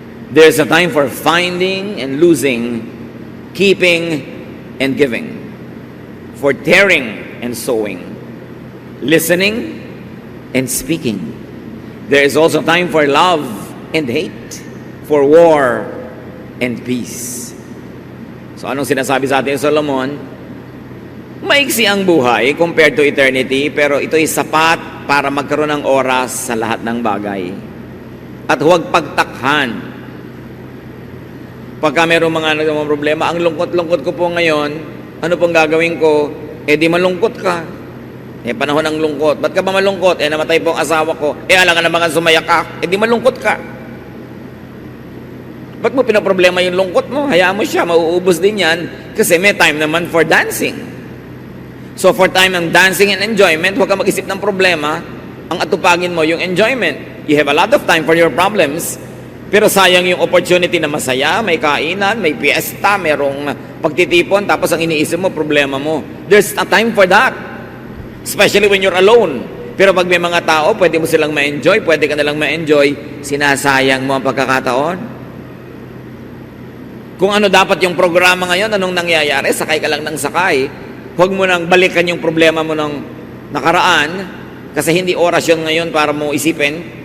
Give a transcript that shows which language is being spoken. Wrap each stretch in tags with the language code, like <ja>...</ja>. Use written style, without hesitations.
<en>There's a time for finding and losing, keeping and giving, for tearing and sowing, listening and speaking. There is also time for love and hate, for war and peace.</en> <tl>So anong sinasabi sa atin Solomon? Maiksi ang buhay</tl> <en>compared to eternity,</en> <tl>pero ito'y sapat para magkaroon ng oras sa lahat ng bagay. At huwag pagtakhan. Pagka mayroong mga problema, ang lungkot-lungkot ko po ngayon, ano pong gagawin ko? Di malungkot ka. Panahon ng lungkot. Ba't ka ba malungkot? Namatay po ang asawa ko. Alangan naman sumaya ka. Di malungkot ka. Ba't mo pinaproblema yung lungkot mo? Hayaan mo siya, mauubos din yan. Kasi may time naman</tl> <en>for dancing. So for time</en> <tl>ng</tl> <en>dancing and enjoyment,</en> <tl>huwag ka mag-isip ng problema. Ang atupagin mo yung enjoyment.</tl> <en>You have a lot of time for your problems,</en> <tl>pero sayang yung opportunity na masaya, may kainan, may fiesta, merong pagtitipon, tapos ang iniisip mo, problema mo.</tl> <en>There's a time for that. Especially when you're alone.</en> <tl>Pero pag may mga tao, pwede mo silang ma-enjoy, pwede ka nalang ma-enjoy, sinasayang mo ang pagkakataon. Kung ano dapat yung programa ngayon, anong nangyayari, sakay ka lang ng sakay. Huwag mo nang balikan yung problema mo ng nakaraan, kasi hindi oras yun ngayon para mo isipin.</tl>